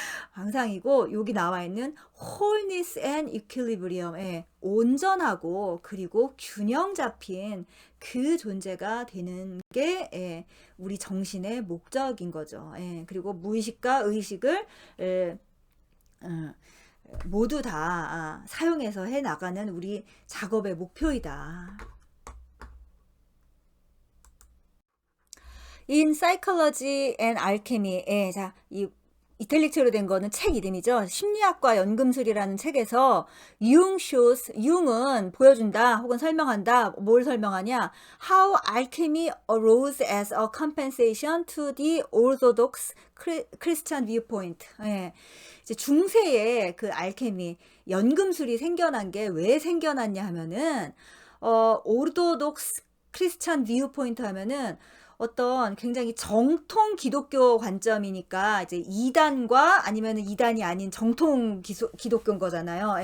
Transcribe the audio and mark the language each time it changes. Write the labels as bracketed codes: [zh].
[ko] 항상이고 여기 나와 있는 [en] wholeness and equilibrium, [ko] 예, 온전하고 그리고 균형 잡힌 그 존재가 되는 게, 예, 우리 정신의 목적인 거죠. 예, 그리고 무의식과 의식을 모두 다 사용해서 해 나가는 우리 작업의 목표이다. [en] In Psychology and Alchemy. [ko] 예, 자, 이 이탈릭체로 된 거는 책 이름이죠. 심리학과 연금술이라는 책에서 융은 보여준다 혹은 설명한다. 뭘 설명하냐? [en] How alchemy arose as a compensation to the orthodox Christian viewpoint. [ko] 예. 이제 중세에 그 알케미, 연금술이 생겨난 게 왜 생겨났냐 하면은, 오르도독스 크리스찬 뷰포인트 하면은 어떤 굉장히 정통 기독교 관점이니까 이제 이단과 아니면 이단이 아닌 정통 기독교인 거잖아요.